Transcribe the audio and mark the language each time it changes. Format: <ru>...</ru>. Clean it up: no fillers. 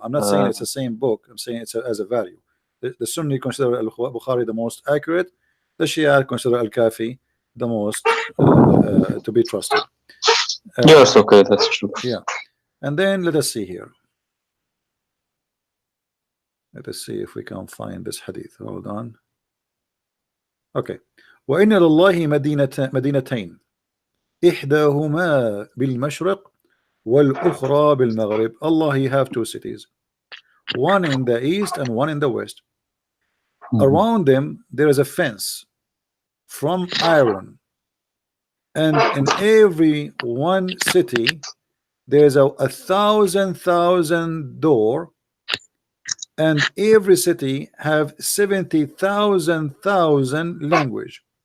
<en>I'm not saying it's the same book. I'm saying it's as a value. The Sunni consider Al-Bukhari the most accurate. The Shia consider Al-Kafi the most to be trusted. yes, okay, that's true. Yeah. And then let us see here. Let us see if we can find this hadith. Hold on. Okay.</en> <ar>وإن لله مدينتين إحداهما بالمشرق والأخرى بالمغرب.</ar> <en>Allah, He have two cities, one in the east and one in the west. Around them there is a fence from iron, and in every one city there's a thousand door, and every city have 70,000 language,</en>